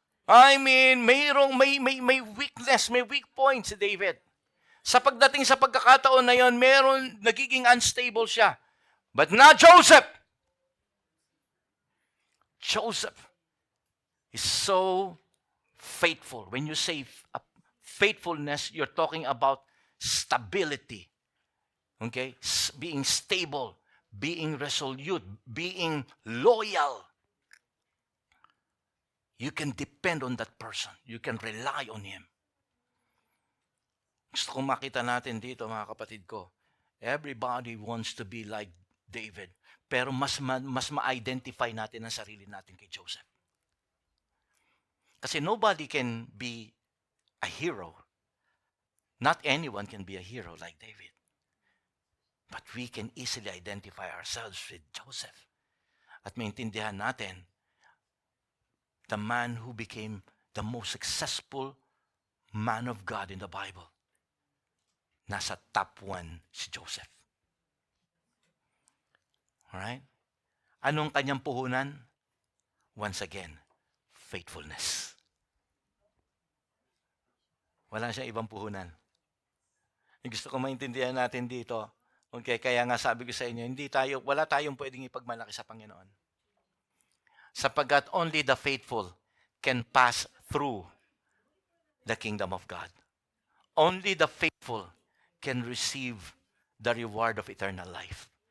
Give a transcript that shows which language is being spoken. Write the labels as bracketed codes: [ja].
[en] I mean, [tl] may weakness, may weak point si David. Sa pagdating sa pagkakataon na yon, nagiging unstable siya. [en] But not Joseph. Joseph is so faithful. When you say faithfulness, you're talking about stability. Okay? Being stable, being resolute, being loyal. You can depend on that person. You can rely on him. [tl] Gusto kong makita natin dito, mga kapatid ko. [en] Everybody wants to be like David. [tl] Pero mas ma-identify natin ang sarili natin kay Joseph. [en] Kasi nobody can be a hero. Not anyone can be a hero like David. But we can easily identify ourselves with Joseph. [tl] At maintindihan natin, [en] the man who became the most successful man of God in the Bible. [tl] Nasa top 1 si Joseph. [en] Alright? [tl] Anong kanyang puhunan? [en] Once again, faithfulness. [tl] Wala siyang ibang puhunan. Gusto ko maintindihan natin dito. Okay, kaya nga sabi ko sa inyo, wala tayong pwedeng ipagmalaki sa Panginoon. [en] Sapagkat only the faithful can pass through the kingdom of God. Only the faithful can receive the reward of eternal life.